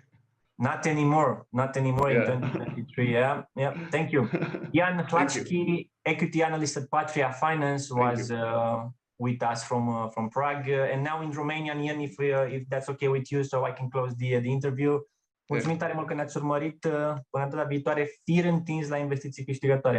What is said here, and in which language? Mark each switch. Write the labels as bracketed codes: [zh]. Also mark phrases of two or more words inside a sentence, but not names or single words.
[en] Not anymore in 2023. Yeah. Thank you. Ján Hladkým, equity analyst at Patria Finance, was with us from Prague, and now in Romania. Ian, if that's okay with you, so I can close the interview. [ro] Mulțumim tare mult că ne-ați urmărit. Până data viitoare, fir întins la investiții câștigătoare.